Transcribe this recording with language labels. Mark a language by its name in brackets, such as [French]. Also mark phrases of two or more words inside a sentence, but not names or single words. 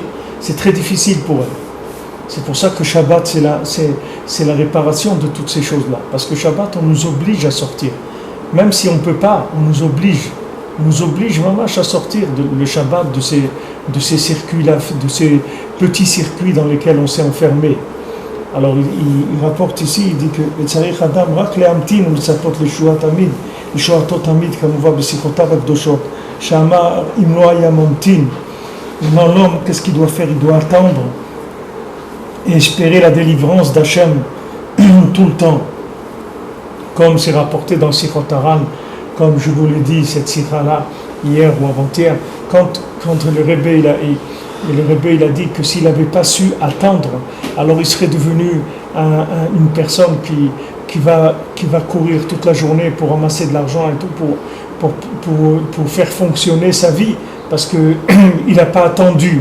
[French] C'est très difficile pour elle. C'est pour ça que Shabbat, c'est la réparation de toutes ces choses-là. Parce que Shabbat, on nous oblige à sortir. Même si on ne peut pas, on nous oblige. On nous oblige vraiment à sortir le Shabbat de ces circuits-là, de ces petits circuits dans lesquels on s'est enfermé. Alors il rapporte ici, il dit que [Hebrew] צריך אדם רק להמתין ולצפות לישועה תמיד כמובן בשיחותיו הקדושות שאמר אם לא היה ממתין. [French] Maintenant l'homme, qu'est-ce qu'il doit faire? Il doit attendre et espérer la délivrance d'Hachem tout le temps. Comme c'est rapporté dans Sichot Haran, comme je vous l'ai dit, cette sikha-là, hier ou avant-hier, quand le Rebbe il a dit que s'il n'avait pas su attendre, alors il serait devenu une personne qui va courir toute la journée pour ramasser de l'argent et tout, pour faire fonctionner sa vie, parce qu'il n'a pas attendu.